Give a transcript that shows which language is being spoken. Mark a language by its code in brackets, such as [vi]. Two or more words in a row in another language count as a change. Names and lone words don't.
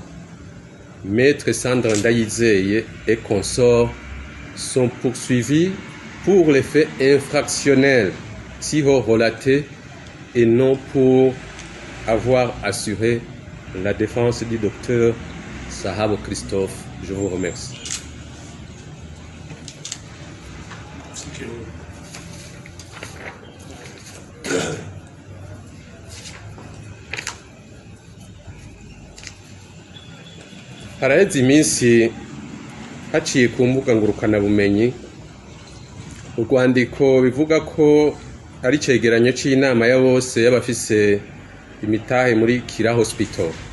[fr] Maître Sandra Ndayizeye et consorts sont poursuivis pour les faits infractionnels si haut relatés et non pour avoir assuré la défense du docteur Sahabo Christophe. Je vous remercie. [rn] Haraheze iminsi haciye ku mbuga ngurukanabumenyi urwandiko bivuga ko ari icegeranyo c'inama ya bose y'abafise imitahe muri Kira Hospital.